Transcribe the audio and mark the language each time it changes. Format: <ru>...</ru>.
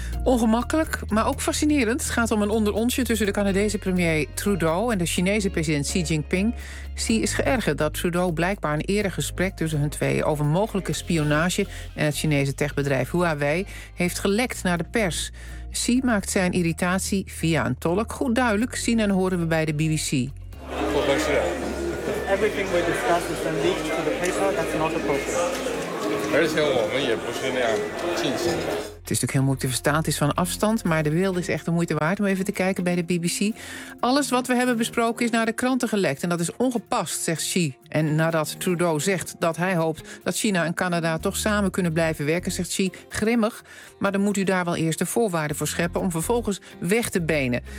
<nl>Ongemakkelijk, maar ook fascinerend. Het gaat om een onderonsje tussen de Canadese premier Trudeau en de Chinese president Xi Jinping. Xi is geërgerd dat Trudeau blijkbaar een eerder gesprek tussen hun tweeën over mogelijke spionage en het Chinese techbedrijf Huawei heeft gelekt naar de pers. Xi maakt zijn irritatie via een tolk goed duidelijk. Zien en horen we bij de BBC.</nl> <en>Everything we discuss is then leaked to the paper. That's not appropriate.</en> <nl>Het is natuurlijk heel moeilijk te verstaan, het is van afstand, maar de wereld is echt de moeite waard om even te kijken bij de BBC. Alles wat we hebben besproken is naar de kranten gelekt en dat is ongepast, zegt Xi. En nadat Trudeau zegt dat hij hoopt dat China en Canada toch samen kunnen blijven werken, zegt Xi, grimmig, maar dan moet u daar wel eerst de voorwaarden voor scheppen om vervolgens weg te benen.</nl>